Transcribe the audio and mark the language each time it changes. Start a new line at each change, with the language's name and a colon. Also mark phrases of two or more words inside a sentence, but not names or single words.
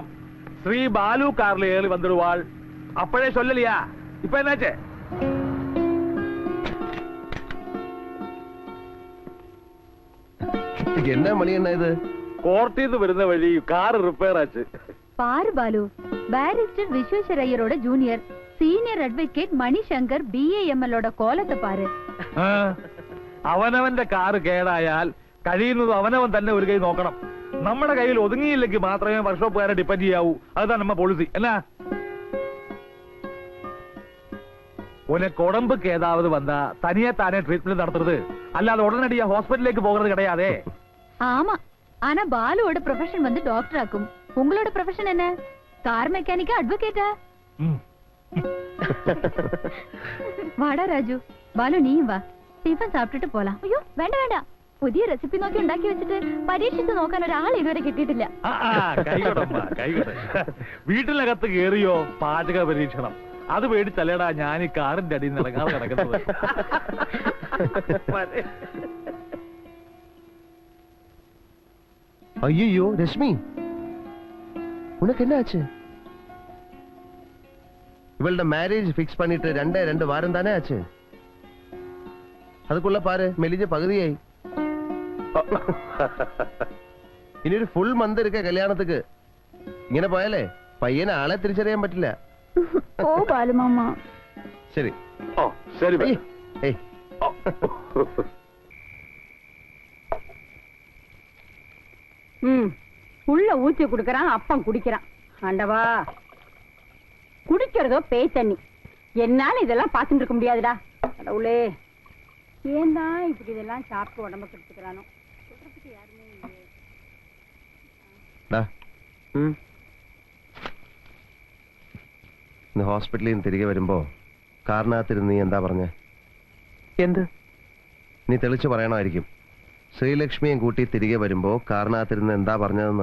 Tamil: ஸ்ரீ பாலு கார்ல ஏறி வந்துடுவாள். அப்பவே சொல்லலையா? இப்ப என்னாச்சு? என்ன மணி என்ன இது? கோர்ட்டில் இருந்து
Malayalam: വരുന്ന വഴി കാർ റിപ്പയർ ആச்சு.
Tamil: பாரு பாலு, பாரிஸ்டர் விஸ்வேஸ்வரய்யரோட ஜூனியர் சீனியர் அட்வொகேட் மணிசங்கர் BAMLோட கோலத்தை பாரு.
Malayalam: അവനവന്റെ കാറ് കേടായാൽ കഴിയുന്നത് അവനവൻ തന്നെ ഒരു കൈ നോക്കണം. നമ്മുടെ കയ്യിൽ ഒതുങ്ങിയില്ലെങ്കിൽ മാത്രമേ വർക്ക്ഷോപ്പുകാരെ ഡിപ്പെൻഡ് ചെയ്യാവൂ.
Tamil: அதுதான் நம்ம policy. என்ன உனக்கு உடம்புக்கு ஏதாவது வந்தா தனியா தானே ட்ரீட்மெண்ட் நடத்துறது, அல்லாத உடனடியா ஹாஸ்பிட்டலுக்கு போகிறது கிடையாதே. ஆமா, ஆனா பாலுவோட ப்ரொஃபஷன் வந்து டாக்டர் ஆக்கும். உங்களோட ப்ரொஃபஷன் என்ன? கார் மெக்கானிக்கா, அட்வொகேட்டா? வாடா ராஜு. பாலு நீயும் வா, டிஃபன் சாப்பிட்டுட்டு போலாம். ஐயோ வேண்டாம் வேண்டாம்,
Malayalam: പുതിയ റെസിപ്പി നോക്കി ഉണ്ടാക്കി വെച്ചിട്ട് പരീക്ഷിച്ച് നോക്കാൻ ഒരാൾ ഇതുവരെ കിട്ടിയിട്ടില്ല. വീട്ടിനകത്ത് കേറിയോ പാചക പരീക്ഷണം? അത് പേടിച്ചല്ലേടാ ഞാൻ ഈ കാറിന്റെ അടിയിൽ നിറങ്ങാതെ കിടക്കുന്നത്.
Tamil: ஐயோ ரஷ்மி, உனக்கு என்ன ஆச்சு? இவளோட மேரேஜ் ஃபிக்ஸ் பண்ணிட்டு 2 வாரம் தானே ஆச்சு. அதுக்குள்ள பாரு மெலிஞ்ச பகுதியாയി.
Malayalam: ഇനി ഒരു ഫുൾ മന്ത് ഇരിക്ക കല്യാണത്തിക്ക്. ഇങ്ങനെ പോയാലേ പയ്യനെ ആളെ തിരിച്ചറിയാൻ പറ്റില്ല. ഓ ബാലുമാമ. ശരി. ഓ ശരി.
Tamil: உள்ள ஊத்தி குடுக்கறான், அப்பம் குடிக்கிறான். ஆண்டவா, குடிக்கிறதோ பேய் தண்ணி. என்னால இதெல்லாம் பார்த்துட்டு இருக்க முடியாதுடா. கடவுளே, ஏன்டா இப்படி இதெல்லாம் சாப்பிட்டு உடம்ப கெடுத்துக்கிறானோ? சொல்றதுக்கு யாருமே இல்லையே.
Malayalam: ഇന്ന് ഹോസ്പിറ്റലിൽ നിന്ന് തിരികെ വരുമ്പോ കാറിനകത്തിരുന്ന് നീ എന്താ പറഞ്ഞേ? എന്ത്? നീ തെളിച്ചു പറയണമായിരിക്കും. ശ്രീലക്ഷ്മിയും കൂട്ടി തിരികെ വരുമ്പോ കാറിനകത്തിരുന്ന് എന്താ പറഞ്ഞതെന്ന്.